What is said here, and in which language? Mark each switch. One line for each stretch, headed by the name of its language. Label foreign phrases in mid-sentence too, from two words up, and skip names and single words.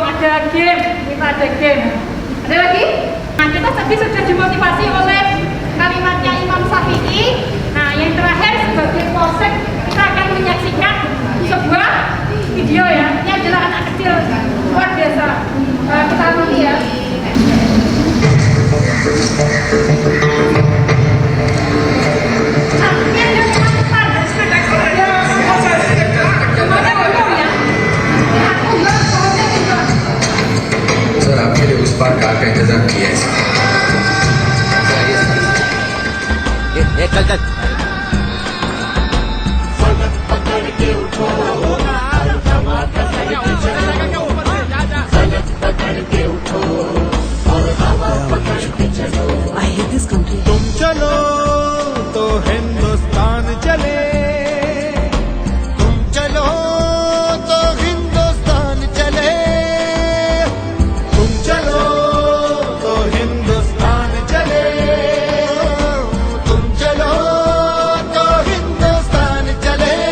Indonesian: Ada game, minta ada game. Ada lagi? Nah, kita tadi sudah dimotivasi oleh kalimatnya Imam Syafi'i. Nah, yang terakhir sebagai polsek kita akan menyaksikan sebuah video ya. Ini adalah anak kecil luar biasa. Kita amati ya.
Hindi: सर आपके लिए उस पार कार का इंतजाम किया है चल चल
English: I hate this country.
Hindi: तुम चलो तो हिंदुस्तान चले, तुम चलो तो हिंदुस्तान चले, तुम चलो तो हिंदुस्तान चले, तुम चलो तो हिंदुस्तान चले।